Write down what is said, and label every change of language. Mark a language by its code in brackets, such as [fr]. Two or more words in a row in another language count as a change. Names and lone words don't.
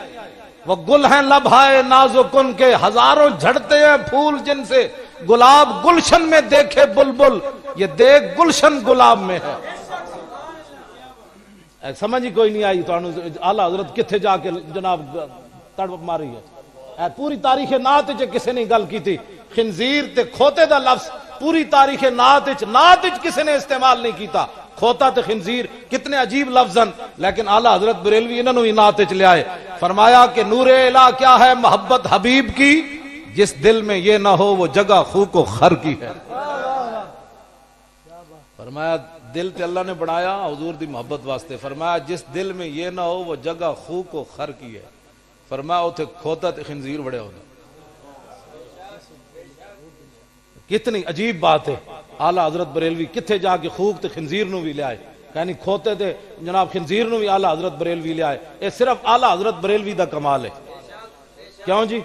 [ur] وہ گل ہیں لب ہائے نازک ان کے, ہزاروں جھڑتے ہیں پھول جن سے, گلاب گلشن میں دیکھے بلبل, یہ دیکھ گلشن گلاب میں ہے. سمجھ ہی کوئی نہیں آئی تو اعلی حضرت [pa] کتھے جا کے [ur] جناب تڑپ ماری ہے. [pa] پوری تاریخ نعت وچ کسے نے گل کی تھی, خنزیر تے کھوتے دا لفظ پوری تاریخ نعت وچ کسے نے استعمال نہیں کیتا. کھوتا تے خنزیر کتنے عجیب لفظن, [ur] لیکن اعلی حضرت بریلوی انہوں نے [pa] نعت وچ لے آئے. [ur] فرمایا کہ نور الہ کیا ہے محبت حبیب کی, جس دل میں یہ نہ ہو وہ جگہ خوک و خر کی ہے. [pa] فرمایا دل تے اللہ نے بنایا حضور دی محبت واسطے. [ur] فرمایا جس دل میں یہ نہ ہو وہ جگہ خوک و خر کی ہے. [pa] فرمایا اتھے کھوتا تے خنزیر بڑے ہونا. [ur] کتنی عجیب بات ہے. [pa] اعلی حضرت بریلوی کتھے جا کے خوک تے خنزیر نو بھی لے آئے, یعنی کھوتے تے جناب خنزیر نو بھی اعلی حضرت بریلوی لے آئے. [ur] یہ صرف اعلی حضرت بریلوی دا کمال ہے. کیوں جی؟